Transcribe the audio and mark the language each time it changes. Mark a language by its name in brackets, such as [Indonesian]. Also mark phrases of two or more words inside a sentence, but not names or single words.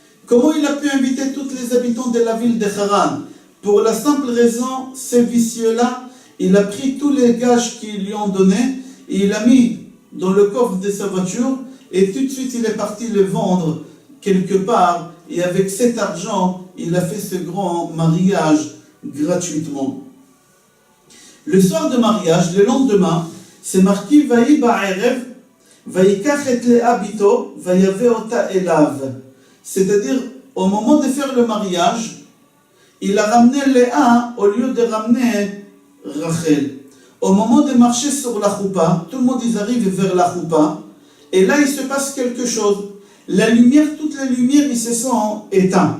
[French] Comment il a pu inviter tous les habitants de la ville de Haran? Pour la simple raison, ces vicieux-là, il a pris tous les gages qu'ils lui ont donnés et il a mis dans le coffre de sa voiture et tout de suite il est parti le vendre quelque part et avec cet argent, il a fait ce grand mariage gratuitement. Le soir de mariage, le lendemain, c'est marqué [Hebrew] ויהי בערב, ויקח את לאה בתו, ויבא אתה אליו. [French] C'est-à-dire, au moment de faire le mariage, il a ramené Léa au lieu de ramener Rachel. Au moment de marcher sur la choupa, tout le monde ils arrivent vers la choupa, et là il se passe quelque chose. La lumière, toutes les lumières, ils se sont éteintes.